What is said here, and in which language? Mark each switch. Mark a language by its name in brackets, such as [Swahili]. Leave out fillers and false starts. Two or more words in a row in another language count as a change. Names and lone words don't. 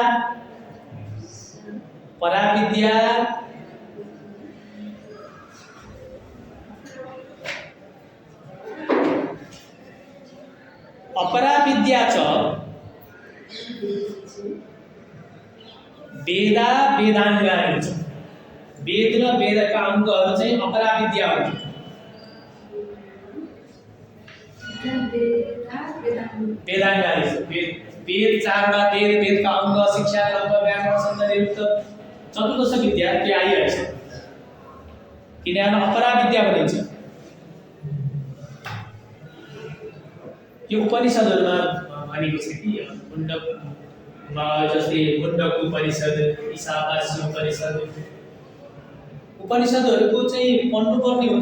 [Sanskrit] परा विद्या अपरा विद्या च वेदा वेदाङ्गानि च। [Nepali] वेद र वेदका अङ्गहरू चाहिँ अपरा विद्या हुन्। [Sanskrit] वेदाङ्गानि च। [Nepali] वेद चारवटा वेद, वेदका अङ्ग, शिक्षा, कर्म, व्याकरण, सौन्दर्य युक्त चतुर्दश विद्या त्यो आइरहेछ। किनभने अपरा विद्या भनिन्छ। यो उपनिषदहरुमा भनेको छ कि मुण्डकमा जस्तै मुण्डक उपनिषद, ईशावास्य उपनिषद, उपनिषदहरुको चाहिँ पढ्नुपर्ने हुन्छ।